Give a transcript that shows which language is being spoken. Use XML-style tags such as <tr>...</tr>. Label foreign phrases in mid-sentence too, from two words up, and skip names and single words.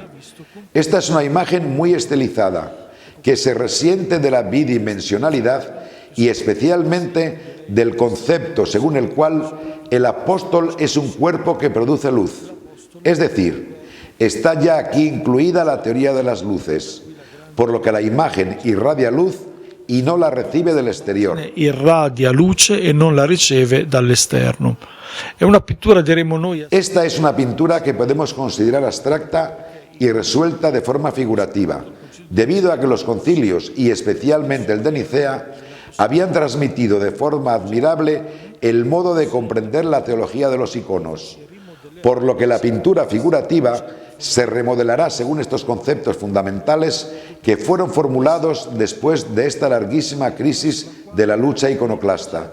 <es>Esta es una imagen muy estilizada, que se resiente de la bidimensionalidad y especialmente del concepto según el cual el apóstol es un cuerpo que produce luz. Es decir, está ya aquí incluida la teoría de las luces, por lo que la imagen irradia luz y no la recibe del exterior.</es> <it>Irradia luce e non la riceve dall'esterno. È una pittura, diremmo noi.</it> <es>Esta es una pintura que podemos considerar abstracta y resuelta de forma figurativa, debido a que los concilios, y especialmente el de Nicea, habían transmitido de forma admirable el modo de comprender la teología de los iconos, por lo que la pintura figurativa se remodelará según estos conceptos fundamentales que fueron formulados después de esta larguísima crisis de la lucha iconoclasta.</es>